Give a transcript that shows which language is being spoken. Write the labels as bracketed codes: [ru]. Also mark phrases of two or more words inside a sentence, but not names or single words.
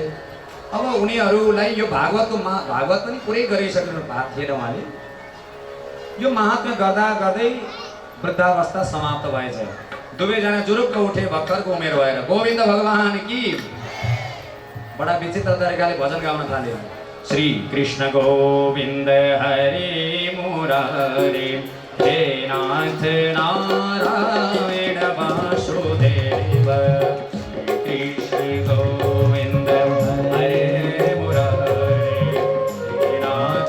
[ne] अब उनीहरूलाई यो भागवत पनि पुरै गरिसक्नु भएको थिएन उहाँले। यो महात्म्य गर्दा गर्दै वृद्धावस्था समाप्त भएछ। दुवैजना जुरुक्क उठे भक्तहरूको उमेर भएर, गोविन्द भगवान की। बडा विचित्र तरिकाले भजन गाउन थाले। [sa] श्री कृष्ण गोविन्द हरे मुरारे, हे नाथ नारायण वासुदेव। श्री कृष्ण गोविन्द हरे मुरारे, हे नाथ